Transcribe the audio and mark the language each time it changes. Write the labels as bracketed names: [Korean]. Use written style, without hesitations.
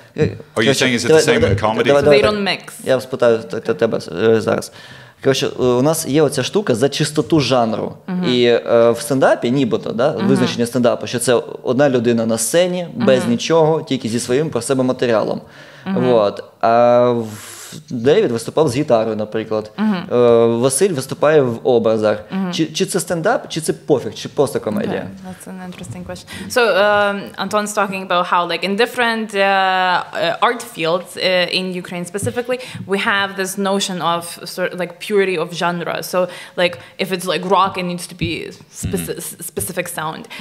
[English] Are you saying is it the same in comedy? They don't mix. [Ukrainian] Я спитаю тебе зараз. Коротше, у нас є оця штука за чистоту жанру. І в стендапі, нібито, визначення стендапу, що це одна людина на сцені, без нічого, тільки зі своїм про себе матеріалом. А Девід виступав з гітарою, наприклад. Василь виступає в образах. Чи це стендап, чи це пофіг, чи просто комедія? [English] That's an interesting question. So Anton's talking about how, like, in different art fields in Ukraine specifically, we have this notion of sort of like purity of genre. So, like, if it's like rock, it needs to be specific sound.